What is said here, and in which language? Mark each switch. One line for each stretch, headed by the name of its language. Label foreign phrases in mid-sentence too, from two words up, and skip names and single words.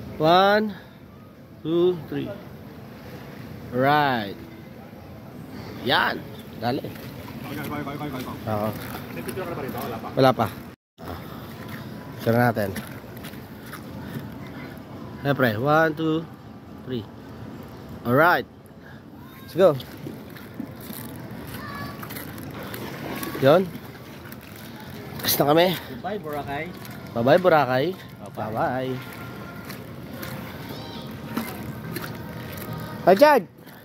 English: Okay. 1, 2, 3. Right.
Filipino: Yan. Dali. Oo. Wala pa. Sira natin. Siyempre, 1, 2, 3.
English: Alright. Let's go.
Filipino: Yun. Tapos na kami.
English: Goodbye, Boracay. Bye-bye, Boracay. Bye-bye. Hi, Chad!